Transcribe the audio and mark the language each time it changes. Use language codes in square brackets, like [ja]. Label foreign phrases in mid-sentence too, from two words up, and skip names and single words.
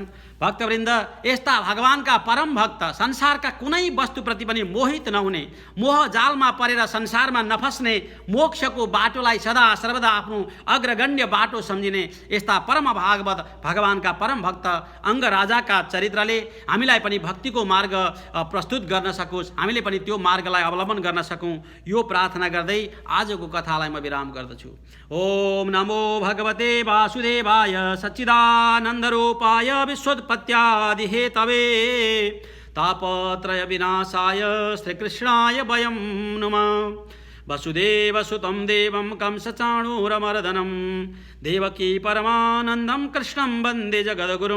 [ne] भक्तवृन्द, यस्ता भगवानका परम भक्त, संसारका कुनै वस्तुप्रति पनि मोहित नहुने, मोह जालमा परेर संसारमा नफस्ने, मोक्षको बाटोलाई सदा सर्वदा आफ्नो अग्रगण्य बाटो सम्झिने यस्ता परम भागवत भगवानका परम भक्त अङ्गराजाका चरित्रले हामीलाई पनि भक्तिको मार्ग प्रस्तुत गर्न सकोस्, हामीले पनि त्यो मार्गलाई अवलम्बन गर्न सकौँ, यो प्रार्थना गर्दै आजको कथालाई म विराम गर्दछु। [sa] ओम नमो भगवते वासुदेवाय सच्चिदानन्दरूपाय विश्वोत्पत्त्यादि हेतवे तापत्रय विनाशाय श्रीकृष्णाय वयं नमः। वसुदेवसुतं देवं कंसचाणूरमर्दनं देवकी परमानन्दं कृष्णं वन्दे जगद्गुरुं।